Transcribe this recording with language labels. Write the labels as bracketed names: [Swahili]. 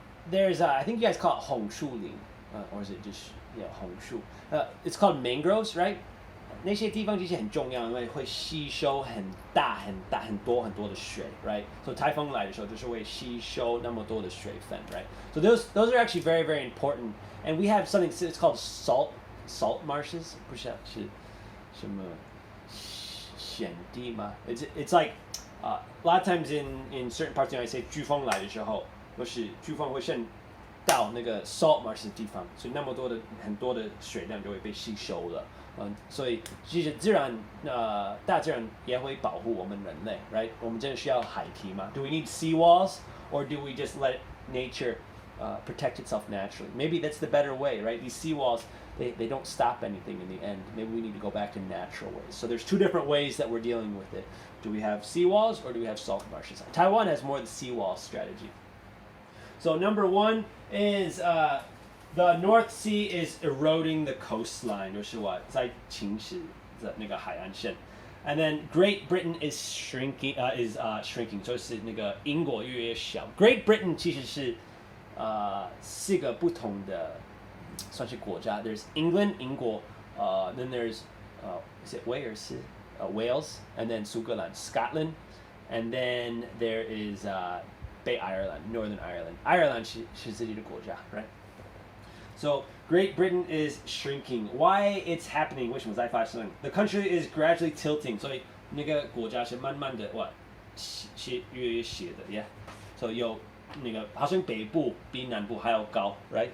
[English] There's I think you guys call it 红树林, or is it just 红树? It's called mangroves, right? [Chinese] 那些地方其实很重要，因为会吸收很多的水 ，right? So 台风来的时候就是会吸收那么多的水分 ，right? [English] So those are actually very very important, and we have something it's called salt marshes， [Chinese] 不是什么选地吗 [English] ？It's like a lot of times in certain parts of the United States， [Chinese] 飓风来的时候，都是飓风会渗到那个 [English] salt marsh [Chinese] 的地方，所以那么很多的水量就会被吸收了。所以其实大自然也会保护我们人类 ，right？我们真的需要海堤吗 [English] ？Do we need seawalls or do we just let nature protect itself naturally? Maybe that's the better way, right? These seawalls, they don't stop anything in the end. Maybe we need to go back to natural ways. So there's two different ways that we're dealing with it. Do we have seawalls or do we have salt marshes? Taiwan has more the seawall strategy. So number one is the North Sea is eroding the coastline, [Chinese] 就是what在侵蚀的那个海岸线。 [English] And then Great Britain is shrinking, shrinking， [Chinese] 就是那个英国越来越小。 Great Britain 其实是四个不同的算是国家。 [English] There's England 英国，then there's is it Wales Wales, and then 苏格兰 Scotland, and then there is 北爱尔兰 Northern Ireland. [Chinese] 爱尔兰是自己的国家 ，right? [English] So Great Britain is shrinking. Why it's happening? [Chinese] 为什么在发生 [English] The country is gradually tilting. [Chinese] 所以那个国家是慢慢的越来越斜的 ，yeah. So 有那个好像北部比南部还要高 ，right?